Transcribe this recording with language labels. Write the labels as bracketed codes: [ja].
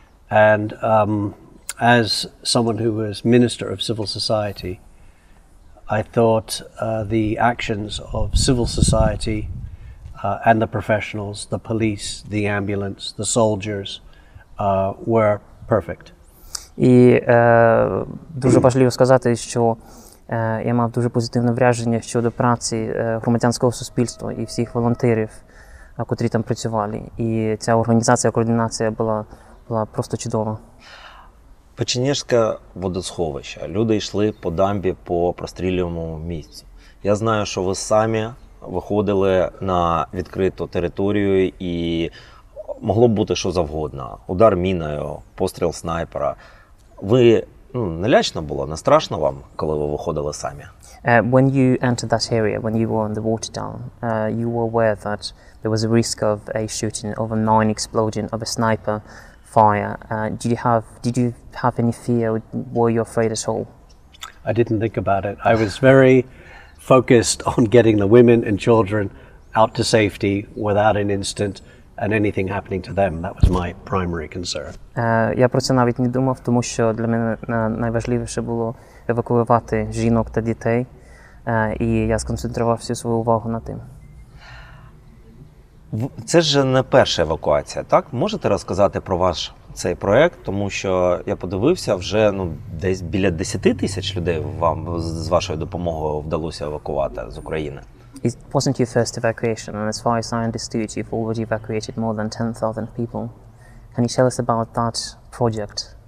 [en] And as someone who was Minister of Civil Society, I thought the actions of civil society and the professionals, the police, the ambulance, the soldiers were perfect. [uk] І дуже важливо сказати, що я мав дуже позитивне враження щодо праці громадянського суспільства і всіх волонтерів, котрі там працювали. І ця організація, координація була просто чудова. Печеніжське водосховище. Люди йшли по дамбі по прострілюваному місцю. Я знаю, що ви самі виходили на відкриту територію і могло б бути що завгодно. Удар міною, постріл снайпера. Ви, не лячно було, не страшно вам, коли ви виходили самі? [en] When you entered that area, when you were on the water down, you were aware that there was a risk of a shooting, of a mine explosion, of a sniper fire. Did you have any fear? Were you afraid at all? I didn't think about it. I was very focused on getting the women and children out to safety without an incident and anything happening to them. That was my primary concern. [uk] Я про це навіть не думав, тому що для мене найважливіше було евакуювати жінок та дітей, і я сконцентрував всю свою увагу на тим. Це ж не перша евакуація, так? Можете розказати про ваш цей проект, тому що я подивився, вже десь біля 10 тисяч людей вам з вашою допомогою вдалося евакувати з України. [en] It wasn't your first evacuation, and as far as I understood, you've already evacuated more than 10,000 people. Can you tell us about that project?